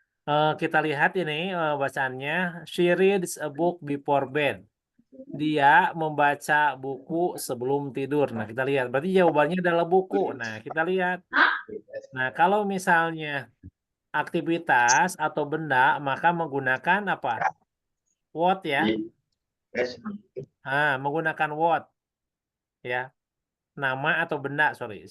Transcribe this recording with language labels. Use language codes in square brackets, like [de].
[id] Kita lihat ini bacaannya. [en] She reads a book before bed. [id] Dia membaca buku sebelum tidur. Nah, kita lihat. Berarti jawabannya adalah buku. Nah, kita lihat. Nah, kalau misalnya aktivitas atau benda, maka menggunakan apa? What ya? Menggunakan what? Ya. Nama atau benda, sorry.